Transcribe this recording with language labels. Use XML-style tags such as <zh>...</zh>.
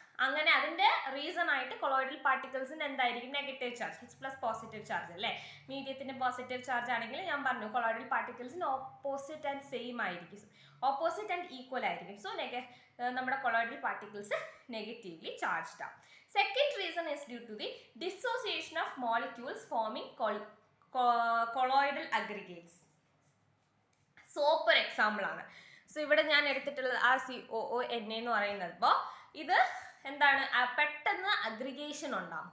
<ml>അങ്ങനെ അതിൻ്റെ റീസൺ ആയിട്ട് കൊളോയിഡൽ പാർട്ടിക്കിൾസിന് എന്തായിരിക്കും negative charge, H+ positive charge അല്ലേ. മീഡിയത്തിന് പോസിറ്റീവ് ചാർജ് ആണെങ്കിൽ ഞാൻ പറഞ്ഞു കൊളോയിഡൽ പാർട്ടിക്കിൾസിന് ഓപ്പോസിറ്റ് ആൻഡ് സെയിം ആയിരിക്കും, ഓപ്പോസിറ്റ് ആൻഡ് ഈക്വൽ ആയിരിക്കും. സോ നമ്മുടെ കൊളോയിഡൽ പാർട്ടിക്കിൾസ് നെഗറ്റീവ്ലി ചാർജ്ഡ് ആണ്.</ml> <en>Second reason is due to the dissociation of molecules forming colloidal aggregates.</en> <ml>Soap ഒരു example ആണ്. സോ ഇവിടെ ഞാൻ എടുത്തിട്ടുള്ളത് RCOONA എന്ന് പറയുന്നത്. അപ്പോൾ ഇത് എന്താണ്, പെട്ടെന്ന് അഗ്രിഗേഷൻ ഉണ്ടാകും.</ml>